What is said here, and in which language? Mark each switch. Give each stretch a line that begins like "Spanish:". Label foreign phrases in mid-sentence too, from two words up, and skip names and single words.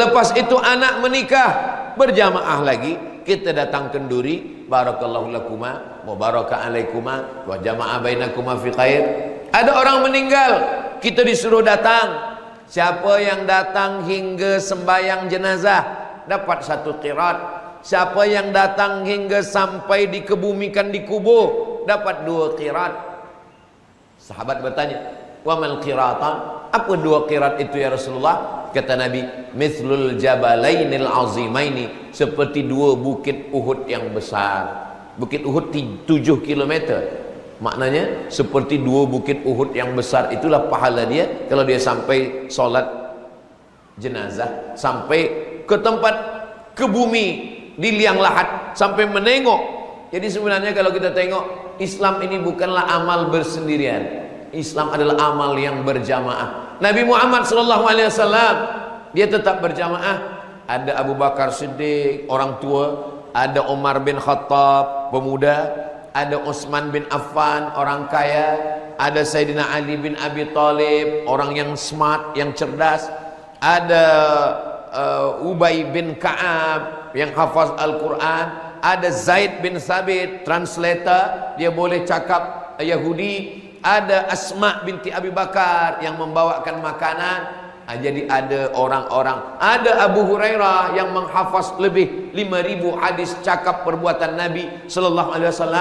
Malay: Selepas itu anak menikah, berjamaah lagi, kita datang kenduri,
Arabic: بارك الله لكما وبارك عليكما وجمع بينكما في خير.
Malay: Ada orang meninggal, kita disuruh datang. Siapa yang datang hingga sembahyang jenazah dapat 1 qirat. Siapa yang datang hingga sampai dikebumikan di kubur dapat 2 qirat. Sahabat bertanya,
Arabic: وما القيراطان?
Malay: Apa 2 qirat itu
Arabic: يا رسول الله?
Malay: Kata Nabi,
Arabic: مثل الجبلين العظيمين,
Malay: seperti 2 bukit Uhud yang besar. Bukit Uhud 7 km. Maknanya seperti 2 bukit Uhud yang besar. Itulah pahala dia kalau dia sampai solat jenazah, sampai ke tempat, ke bumi, di liang lahat, sampai menengok. Jadi sebenarnya kalau kita tengok, Islam ini bukanlah amal bersendirian. Islam adalah amal yang berjamaah. Nabi Muhammad SAW, dia tetap berjamaah. Ada Abu Bakar Siddiq, orang tua. Ada Umar bin Khattab, pemuda. Ada Utsman bin Affan, orang kaya. Ada Sayyidina Ali bin Abi Thalib, orang yang smart, yang cerdas. Ada Ubay bin Ka'ab, yang hafaz Al-Quran. Ada Zaid bin Sabit, translator, dia boleh cakap Yahudi. Ada Asma binti Abi Bakar yang membawakan makanan. Jadi ada orang-orang. Ada Abu Hurairah yang menghafaz lebih 5.000 hadis cakap perbuatan Nabi
Arabic: صلى الله عليه وسلم.